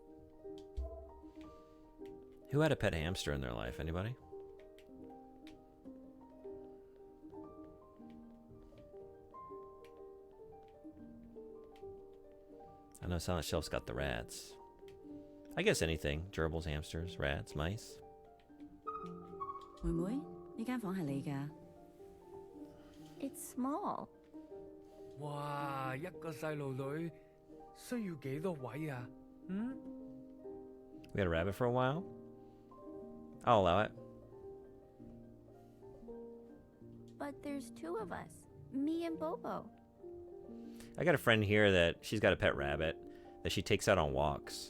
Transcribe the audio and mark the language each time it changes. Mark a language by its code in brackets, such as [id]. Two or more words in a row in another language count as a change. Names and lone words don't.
[en] Who had a pet hamster in their life? Anybody? I know Silent Shelf's got the rats. I guess anything. Gerbils, hamsters, rats, mice. [yue] 妹妹，呢間房係你㗎。 [en] It's small. 哇！ [yue] 一個細路女需要幾多位啊？嗯？ [en] We had a rabbit for a while. I'll allow it. But there's two of us. Me and Bobo. I got a friend here that she's got a pet rabbit that she takes out on walks.